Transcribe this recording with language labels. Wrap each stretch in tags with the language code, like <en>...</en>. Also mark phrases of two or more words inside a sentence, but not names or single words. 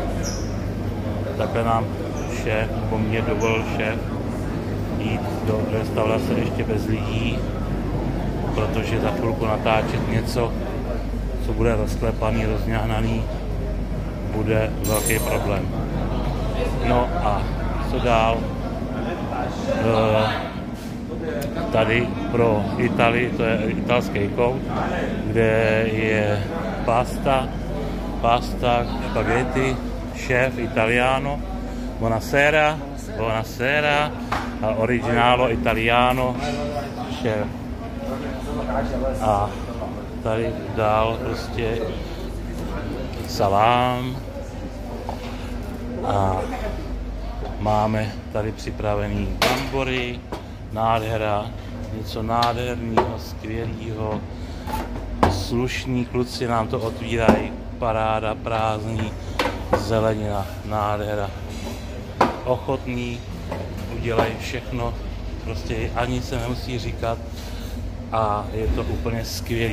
<cs>Takhle nám šéf, nebo mě dovolil šéf, jít do restaurace ještě bez lidí, protože za chvilku natáčet něco, co bude rozklepaný, rozňahnaný, bude velký problém. No a co dál? Tady pro Itálii, to je italský kout, kde je pasta, spaghetti,</cs> <it>chef italiano, buonasera, originalo italiano, chef.</it> <cs>A tady dál prostě salám a máme tady připravený brambory, nádhera, něco nádherného, skvělého, slušní kluci nám to otvírají, paráda, prázdný, zelenina, nádhera, ochotný, udělají všechno, prostě ani se nemusí říkat a je to úplně skvělý.</cs>